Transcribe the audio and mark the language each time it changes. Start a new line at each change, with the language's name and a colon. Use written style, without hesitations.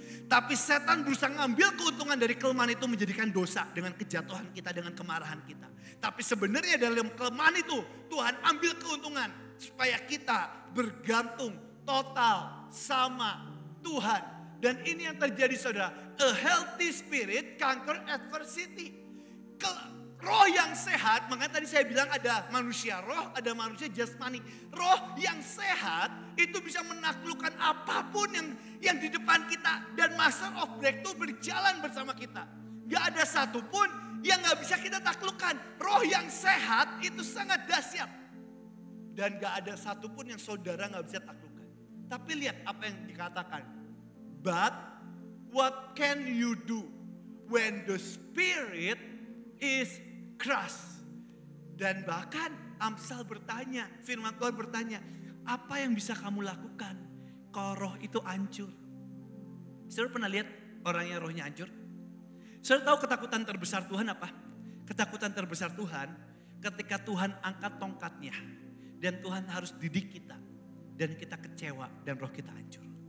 Indonesian: Tapi setan berusaha ngambil keuntungan dari kelemahan itu menjadikan dosa dengan kejatuhan kita, dengan kemarahan kita. Tapi sebenarnya dalam kelemahan itu Tuhan ambil keuntungan supaya kita bergantung total sama Tuhan. Dan ini yang terjadi saudara.
English: A healthy spirit conquer adversity.
Indonesian: Roh yang sehat, makanya tadi saya bilang ada manusia roh, ada manusia jasmani. Roh yang sehat itu bisa menaklukkan apapun yang di depan kita. Dan Master of Breakthrough berjalan bersama kita. Gak ada satupun yang gak bisa kita taklukkan. Roh yang sehat itu sangat dahsyat. Dan gak ada satupun yang saudara gak bisa taklukkan. Tapi lihat apa yang dikatakan.
English: But what can you do when the spirit is crushed?
Indonesian: Dan bahkan Amsal bertanya, firman Tuhan bertanya, apa yang bisa kamu lakukan kalau roh itu hancur? Saudara pernah lihat orang yang rohnya hancur? Saudara tahu ketakutan terbesar Tuhan apa? Ketakutan terbesar Tuhan ketika Tuhan angkat tongkatnya dan Tuhan harus didik kita dan kita kecewa dan roh kita hancur.